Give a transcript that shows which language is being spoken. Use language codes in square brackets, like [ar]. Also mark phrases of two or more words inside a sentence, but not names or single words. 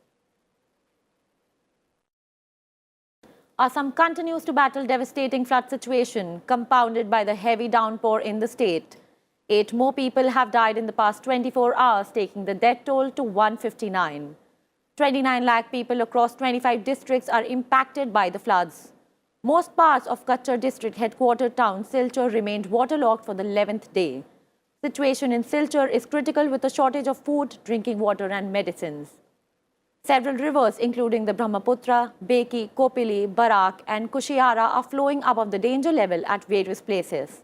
[en] Assam continues to battle devastating flood situation, compounded by the heavy downpour in the state. 8 more people have died in the past 24 hours, taking the death toll to 159. 29 lakh people across 25 districts are impacted by the floods. Most parts of Kachchar district headquarter town Silchar remained waterlogged for the 11th day. Situation in Silchar is critical with a shortage of food, drinking water and medicines. Several rivers, including the Brahmaputra, Beki, Kopili, Barak and Kushiara, are flowing above the danger level at various places.